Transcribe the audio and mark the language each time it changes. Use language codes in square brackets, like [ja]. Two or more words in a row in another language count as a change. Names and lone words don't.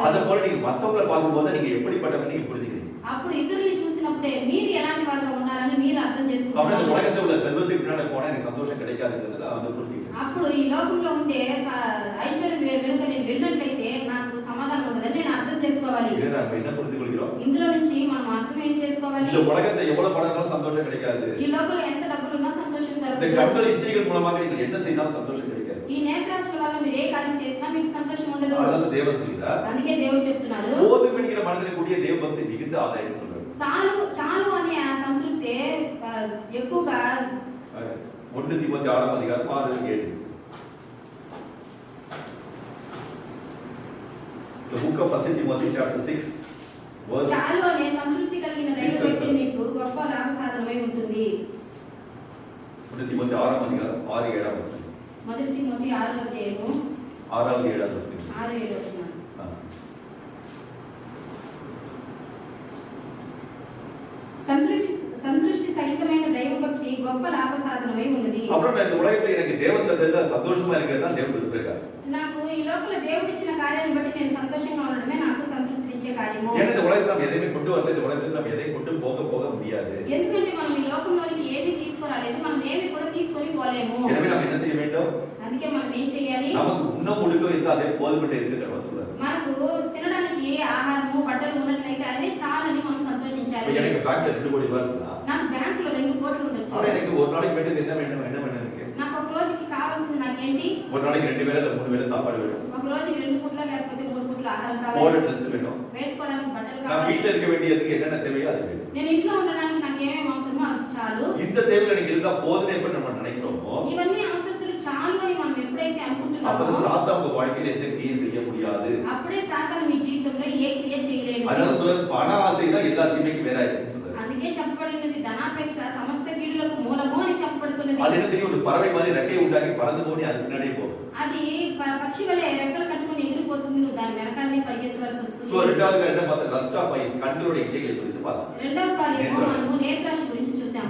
[ta] அதே போல நீங்க மத்தவங்களை பார்க்கும்போது நீங்க எப்படிப்பட்டவங்க நீங்க புரிஞ்சுக்கிறீங்க. [te] అప్పుడు ఇతరుల్ని చూసినప్పుడే మీరు ఎలాంటి వారుగా ఉన్నారని మీరు అర్థం [ta] அப்படியே இந்த [te] చేసుకుంటారు. [ta] உலகத்துல உள்ள செல்வத்துக்கு பின்னாடி போனா எனக்கு சந்தோஷம் கிடைக்காதுங்கிறத நான் வந்து புரிஞ்சுக்கிறேன். [te] అప్పుడు ఈ లోకంలో ఉండే ఐశ్వర్యం వెనుక నేను వెళ్ళినట్లయితే నాకు సమాధానం ఉండదని నేను అర్థం చేసుకోవాలి. [ta] இதை நம்ம என்ன புரிந்து கொள்கிறோம்? [te] ఇందులో నుంచి మనం అర్థం ఏం చేసుకోవాలి? [ta] இந்த உலகத்துல எவ்வளவு பணம் இருந்தாலும் சந்தோஷம் கிடைக்காது. [te] ఈ లోకంలో ఎంత డబ్బులున్నా సంతోషం [ta] இந்த [te] కలగదు. [ta] கண்கள் இச்சைகள் மூலமாக நீங்கள் என்ன செய்தாலும் சந்தோஷம் கிடைக்காது. [te] ఈ నేత్రాశల వల్ల మీరు ఏ కార్యం చేసినా మీకు సంతోషం ఉండదు. [ta] அதாவது தேவன் சொல்கிறார், [te] అందుకే దేవుడు చెప్తున్నారు, [ta] போதும் என்கிற மனதில் கூடிய தேவ பக்தி மிகுந்த ஆதாயம் சொல்றாரு. [te] చాలు చాలు అనే ఆ సంతృప్తి ఎక్కువగా [ta] 1 தீமோத்தேயு 6 அதிகாரம் 6-7. [en] The book of 1 Timothy chapter 6 verse [te] చాలు అనే సంతృప్తి కలిగిన దైవ వ్యక్తి మీకు గొప్ప లాభ సాధనమై ఉంటుంది. [ta] 1 தீமோத்தேயு 6 அதிகாரம் 6-7. [te] మొదటి తిమోతి 6వ అధ్యాయము 6-7. 6-7 వచనాలు. సంతృష్టి సహితమైన దైవ భక్తి గొప్ప లాభ సాధనమై ఉన్నది. [ta] அப்புறம் இந்த உலகத்துல எனக்கு தேவன் தந்ததுல சந்தோஷமா இருக்கிறது தான் தேவன் விரும்புகிறார். [te] నాకు ఈ లోపల దేవుడు ఇచ్చిన కార్యాన్ని బట్టి నేను సంతోషంగా ఉండడమే నాకు సంతృప్తినిచ్చే కార్యము. [ta] ஏன்னா இந்த உலகத்துல நம்ம எதையுமே கொண்டு வரல, இந்த உலகத்துல நம்ம எதையும் கொண்டு போக முடியாது. [te] ఎందుకంటే మనం ఈ లోకంలోనికి ఏమీ తీసుకురాలేదు, మనం ఏమీ కూడా తీసుకొని పోలేము. [ta] எனவே நாம் என்ன செய்ய வேண்டும்? [te] అందుకే మనం ఏం చేయాలి? [ta] நமக்கு உண்ண முழுக்க இருந்தா அதே போதும் என்று சொல்றாரு. [te] మనకు తినడానికి ఆహారము బట్టలు ఉన్నట్లయితే అదే చాలని మనం సంతోషించాలి. [ta] எனக்கு பேங்க்ல 2 கோடி ரூபாய் இருக்குன்னா [te] నాకు బ్యాంకులో 2 కోట్లు ఉండొచ్చు. [ta] ஆனா எனக்கு ஒரு நாளைக்கு வேண்டியது என்ன வேணும் எனக்கு? [te] నాకు ఒక రోజుకి కావాల్సింది నాకేంటి? [ta] ஒரு நாளைக்கு 2 வேளை 3 வேளை சாப்பாடு வேணும். [te] ఒక రోజుకి 2 పూట్ల లేకపోతే 3 పూట్ల ఆహారం [ta] போற [te] కావాలి. [ta] ட்ரெஸ் வேணும். [te] వేసుకోవడానికి బట్టలు [ta] நான் [te] కావాలి. [ta] வீட்ல இருக்க வேண்டியதுக்கு என்னென்ன தேவையோ அது வேணும். [te] నేను ఇంట్లో ఉండడానికి నాకు ఏమేమి అవసరమో అది చాలు. [ta] இந்த தேவைகள் எனக்கு இருந்தா போதுமே எப்படி நம்ம நினைக்கிறோமோ, [te] ఇవన్నీ అవసరతలు చాలు అని మనం ఎప్పుడైతే అనుకుంటున్నామో [ta] அப்பதான் சாத்தான் உங்க வாழ்க்கையில எந்த கிரியை செய்ய முடியாது. [te] అప్పుడే సాతాను మీ జీవితంలో ఏ క్రియ చేయలేడు. [ta] அதனால சொல்றாரு, பண ஆசை தான் எல்லா தீமைக்கும் வேறா இருக்குன்னு சொல்றாரு. [te] అందుకే చెప్పబడినది ధనాపేక్ష సమస్త కీడులకు మూలము అని చెప్పబడుతున్నది. [ta] அது என்ன செய்யும்? ஒரு பறவை மாதிரி ரெக்கையை உண்டாக்கி பறந்து போய் அது பின்னாடியே போகும். [te] అది పక్షి వలె రెక్కలు కట్టుకొని ఎగిరిపోతుంది, నువ్వు దాని వెనకాలనే పరిగెత్తవలసి వస్తుంది. [ta] சோ ரெண்டாவது என்ன பார்த்தா? [en] lust of eyes, [ta] கண்களுடைய இச்சைகளை குறித்து பார்த்தோம். [te] రెండవ కార్యము మనము నేత్రాశ గురించి చూసాము.